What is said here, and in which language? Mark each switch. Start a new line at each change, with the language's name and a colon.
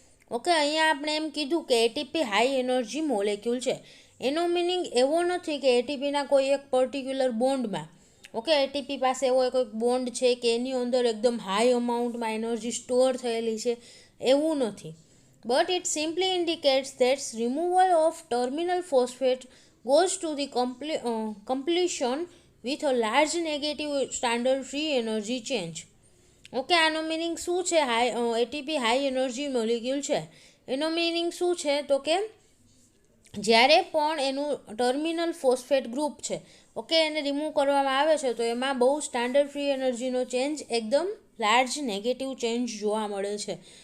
Gujarati: Okay, અહીંયા આપણે એમ કીધું કે એટીપી હાઈ એનર્જી મોલેક્યુલ છે, એનો મિનિંગ એવો નથી કે એટીપીના કોઈ એક પર્ટિક્યુલર બોન્ડમાં, ઓકે, એટીપી પાસે એવો કોઈક બોન્ડ છે કે એની અંદર એકદમ હાઈ અમાઉન્ટમાં એનર્જી સ્ટોર થયેલી છે, એવું નથી.
English: But it simply indicates that removal of terminal phosphate goes to the completion with a large negative standard free energy change.
Gujarati: Okay, આનો મિનિંગ શું છે? એટીપી હાઈ એનર્જી મોલિક્યુલ છે. એનો મિનિંગ શું છે તો કે જ્યારે પણ એનું ટર્મિનલ ફોસ્ફેટ ગ્રુપ છે, ઓકે, એને રિમૂવ કરવામાં આવે છે તો એમાં બહુ સ્ટાન્ડર્ડ ફ્રી એનર્જીનો ચેન્જ એકદમ લાર્જ નેગેટિવ ચેન્જ જોવા મળે છે.